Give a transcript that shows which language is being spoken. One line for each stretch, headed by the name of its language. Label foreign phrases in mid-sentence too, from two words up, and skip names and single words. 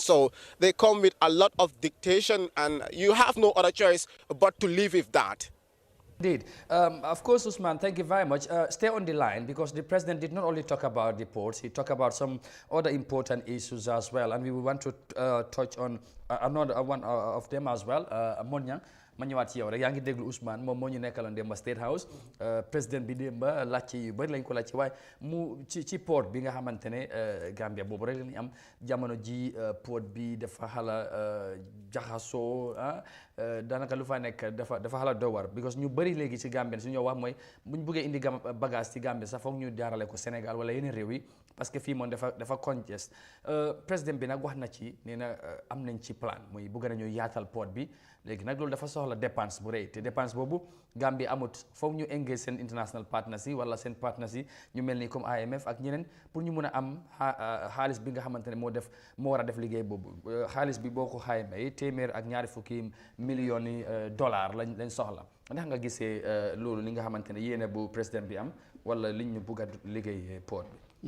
English: So they come with a lot of dictation, and you have no other choice but to live with that. Indeed. Of course, Usman, thank you very much. Stay on the line, because the president did not only talk about the ports, he talked about some other important issues as well. And we want to touch on another one of them as well.
Wolof: Monya, ma ñëwaat ci yow rek yaa ngi déglu Ousmane moom moo ñu nekkaloon démba State House président bi démba laajte yu bëri lañ ko laajte waaye mu ci port bi nga xamante ne Gambia boobu rek lañ am jamono ji port bi dafa xala jaxasoo daanaka lu fa nekk dafa xala dowar because ñu bëri léegi ci Gambia su ñoo wax mooy buñ bëggee indi bagage ci Gambia sax foog ñu jaarale ko Sénégal wala yeneen réew yi parce que fii moom dafa congest président bi nag wax na ci nee na am nañ ci plan muy bëgg nañu yaatal port bi léegi nag loolu dafa soxla dépense bu rëy te dépense boobu Gambie amut foog ñu engage seen
English: international partners
Wolof: yi wala seen partners yi ñu mel ni comme IMF ak ñeneen pour ñu mun a am xaalis bi nga xamante ne moo war a def liggéey boobu xaalis bi boo ko xaymee téeméer ak ñaari fukki millions yi dollars lañ soxla ndax nga gisee loolu li nga xamante ne yéene bu président bi am wala liñ ñu bugg a liggéey port bi.